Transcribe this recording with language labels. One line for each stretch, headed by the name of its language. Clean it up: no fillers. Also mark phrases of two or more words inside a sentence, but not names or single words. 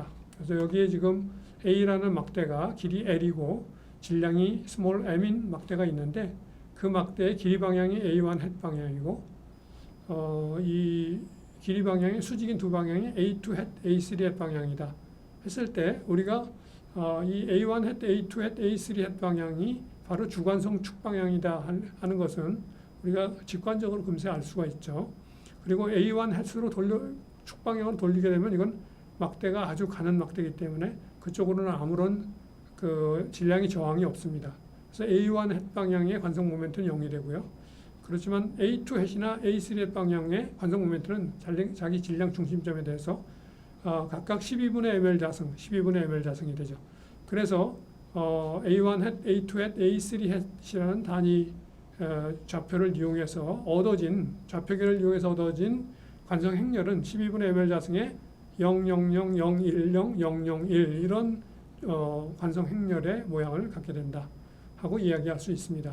Korean: 그래서 여기에 지금 A라는 막대가 길이 L이고 질량이 스몰 m인 막대가 있는데 그 막대의 길이 방향이 A1 햇 방향이고 이 길이 방향이 수직인 두 방향이 A2 햇, A3 햇 방향이다 했을 때 우리가 이 A1 hat, A2 hat, A3 hat 방향이 바로 주관성 축 방향이다 하는 것은 우리가 직관적으로 금세 알 수가 있죠. 그리고 A1 hat으로 축 방향으로 돌리게 되면 이건 막대가 아주 가는 막대이기 때문에 그쪽으로는 아무런 그 질량이 저항이 없습니다. 그래서 A1 hat 방향의 관성 모멘트는 0이 되고요. 그렇지만 A2 hat이나 A3 hat 방향의 관성 모멘트는 자기 질량 중심점에 대해서 각각 12분의 ml 자승, 12분의 ml 자승이 되죠. 그래서 A1 hat, A2 hat, A3 hat이라는 단위 좌표를 이용해서 좌표계를 이용해서 얻어진 관성 행렬은 12분의 ml 자승에 000, 010, 001 이런 관성 행렬의 모양을 갖게 된다 하고 이야기할 수 있습니다.